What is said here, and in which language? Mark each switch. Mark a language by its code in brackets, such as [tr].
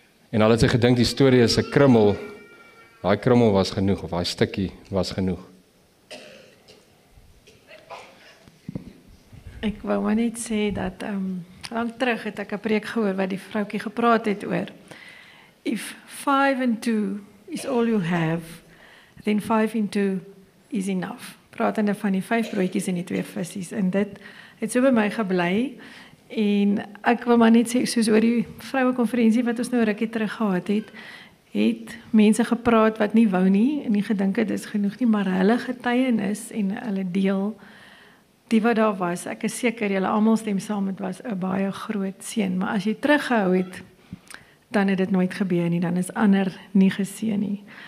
[af] En al het sy gedink die storie is 'n krummel, daai krummel was genoeg, of daai stukkie was genoeg. Ek wou maar net sê dat lank terug het ek 'n preek gehoor wat die vroutjie gepraat het oor. [en] If 5 and 2 is all you have, then 5 and 2 is enough. [af] Pratende van die 5 broodjies en die 2 visse en dit het so by my gebly en ek wil maar net sê soos oor die vrouekonferensie wat ons nou rukkie terug gehad het mense gepraat wat nie wou nie en nie gedink het dis genoeg nie, maar hulle getuienis en hulle deel die wat daar was, ek is seker julle almal stem saam, dit was 'n baie groot seën, maar as jy teruggehou het, dan het dit nooit gebeur nie, dan is ander nie geseën nie.